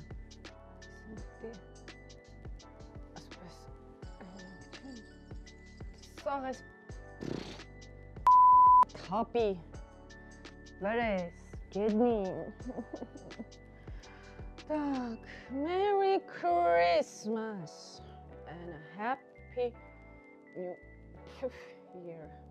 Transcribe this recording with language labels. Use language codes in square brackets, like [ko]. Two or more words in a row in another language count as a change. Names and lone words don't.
[ru] Смотри. [hy] Ասպես։ Սաղ ես թապի, վրես, գեդնին։ Так, [en] Merry Christmas and a happy New Year.